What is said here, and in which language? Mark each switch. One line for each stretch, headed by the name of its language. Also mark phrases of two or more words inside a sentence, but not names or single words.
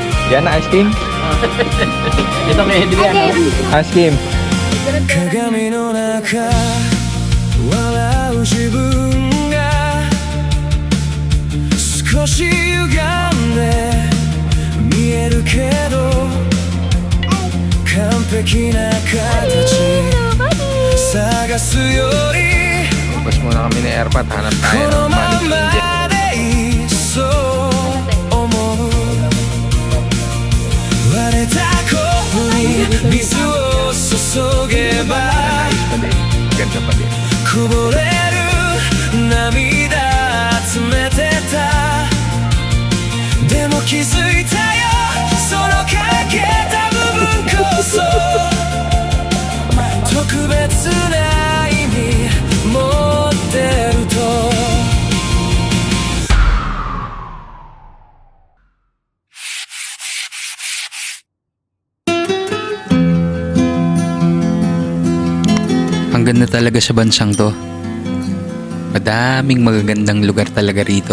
Filipino: Yan na,
English: ice cream?
Filipino: Ito kay Adrian.
English: Ice cream.
Japanese: 鏡の中笑う自分が少し歪んで見えるけど完璧な形探すより
Filipino: Bus muna kami ni Airpat. Hanap
Japanese: こ
Filipino: tayo
Japanese: の
Filipino: ng
Japanese: ま
Filipino: Manny
Japanese: ま
Filipino: Angel.
Japanese: でいいそう思う割れたコップに水を注げば
Filipino: Ganda pa din.
Japanese: こぼれる涙集めてたでも気づいたよその欠けた部分こそ特別な意味持ってると
Filipino: Ang ganda talaga sa bansang to. Madaming magagandang lugar talaga rito.